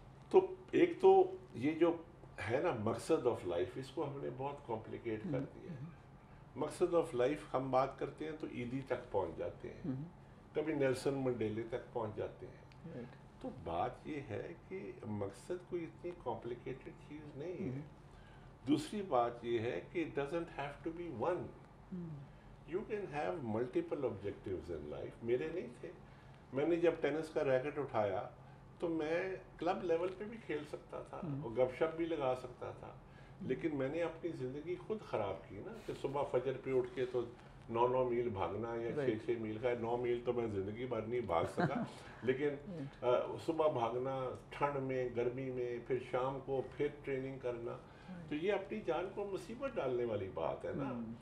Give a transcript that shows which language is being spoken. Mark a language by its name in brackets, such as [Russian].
[Urdu] تو ایک تو یہ جو ہے نا مقصد آف لائف, اس کو ہم نے بہت کمپلیکیٹ کر دیا ہے. مقصد آف لائف ہم بات کرتے ہیں تو ایدی تک پہنچ جاتے ہیں, کبھی نیلسن منڈیلے تک پہنچ جاتے ہیں. تو بات یہ ہے کہ مقصد کوئی اتنی کمپلیکیٹڈ چیز نہیں ہے. دوسری بات یہ ہے کہ [English] it doesn't have to be one. You can have multiple objectives in life. [Urdu] میرے نہیں تھے. میں نے جب ٹینس کا ریکٹ اٹھایا تو میں کلب لیول پہ بھی کھیل سکتا تھا اور گپ شپ بھی لگا سکتا تھا, لیکن میں نے اپنی زندگی خود خراب کی نا, کہ صبح فجر پہ اٹھ کے تو 9 میل بھاگنا یا 6 میل کا. 9 میل تو میں زندگی بھر نہیں بھاگ سکا, لیکن صبح بھاگنا ٹھنڈ میں, گرمی میں, پھر شام کو پھر ٹریننگ کرنا, تو یہ اپنی جان کو مصیبت ڈالنے والی بات ہے نا.